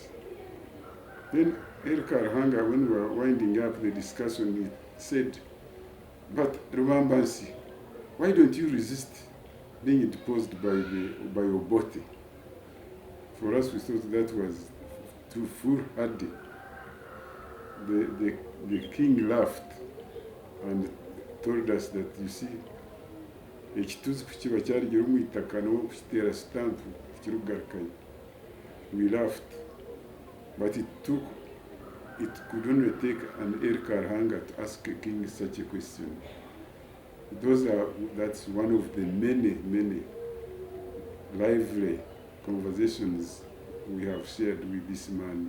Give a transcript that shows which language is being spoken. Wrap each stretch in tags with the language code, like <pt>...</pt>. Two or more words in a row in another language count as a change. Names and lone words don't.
<en>Then Elly Karuhanga, when we were winding up the discussion, he said, "But Rubambansi, why don't you resist being deposed by Obote?" For us, we thought that was too foolhardy. The king laughed and told us that, you see,</en> <ttj>ekituzi kukiba kyaligira omu itaka n'owo kukiteera stamp kirugarukayo.</ttj> <en>We laughed, but it could only take an Elly Karuhanga to ask a king such a question. That's one of the many lively conversations we have shared with this man.</en>